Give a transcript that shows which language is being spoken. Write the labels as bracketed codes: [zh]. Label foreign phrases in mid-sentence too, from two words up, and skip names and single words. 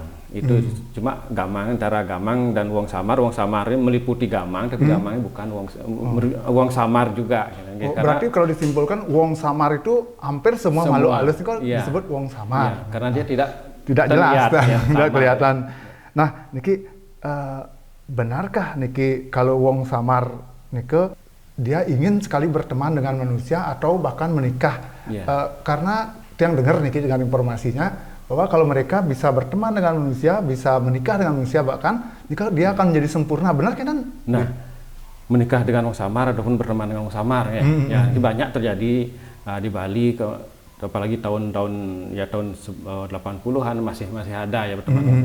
[id] Itu cuma gamang antara gamang dan wong samar ini meliputi gamang tapi gamangnya bukan wong samar juga. Berarti kalau disimpulkan wong samar itu hampir semua makhluk halus itu disebut wong samar. Karena dia tidak jelas, ya, tidak kelihatan. Nah, niki benarkah niki kalau wong samar niki dia ingin sekali berteman dengan manusia atau bahkan menikah? Karena yang dengar niki dengan informasinya bahwa kalau mereka bisa berteman dengan manusia, bisa menikah dengan manusia, bahkan jika dia akan menjadi sempurna, benar kan? Nah, menikah dengan wong samar ataupun berteman dengan wong samar ya, ini banyak terjadi di Bali, apalagi tahun 80-an masih ada ya berteman.